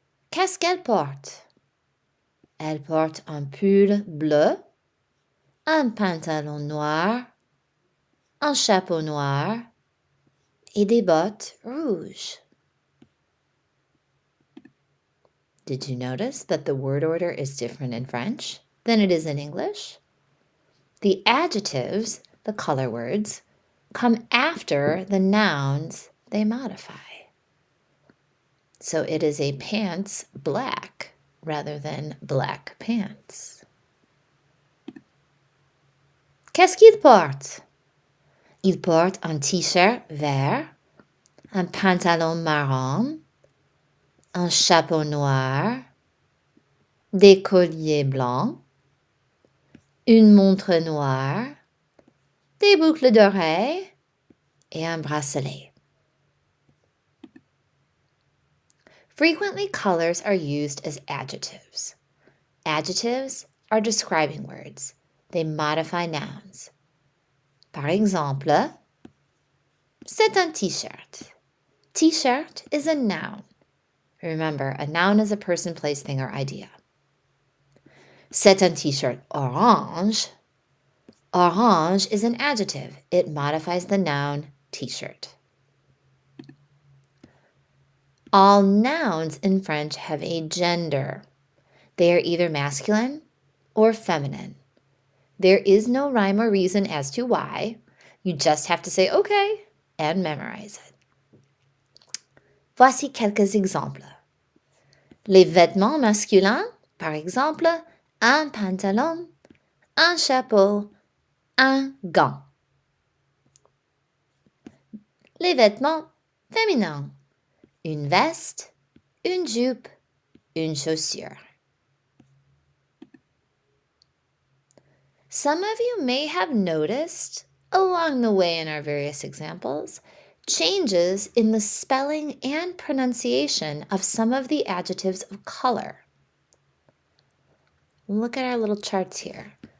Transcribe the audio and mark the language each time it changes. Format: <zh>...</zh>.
<fr>Qu'est-ce qu'elle porte? Elle porte un pull bleu, un pantalon noir, un chapeau noir et des bottes rouges.</fr> <en>Did you notice that the word order is different in French than it is in English? The adjectives, the color words, come after the nouns they modify. So it is a pants black rather than black pants.</en> <fr>Qu'est-ce qu'il porte? Il porte un t-shirt vert, un pantalon marron, un chapeau noir, des colliers blancs, une montre noire, des boucles d'oreilles et un bracelet.</fr> <en>Frequently, colors are used as adjectives. Adjectives are describing words. They modify nouns.</en> <fr>Par exemple, c'est un t-shirt.</fr> <en>T-shirt is a noun. Remember, a noun is a person, place, thing, or idea.</en> <fr>C'est un t-shirt orange.</fr> <en>Orange is an adjective. It modifies the noun t-shirt. All nouns in French have a gender. They are either masculine or feminine. There is no rhyme or reason as to why. You just have to say okay and memorize it.</en> <fr>Voici quelques exemples. Les vêtements masculins, par exemple, un pantalon, un chapeau, un gant. Les vêtements féminins, une veste, une jupe, une chaussure.</fr> <en>Some of you may have noticed, along the way in our various examples, changes in the spelling and pronunciation of some of the adjectives of color. Look at our little charts here.</en>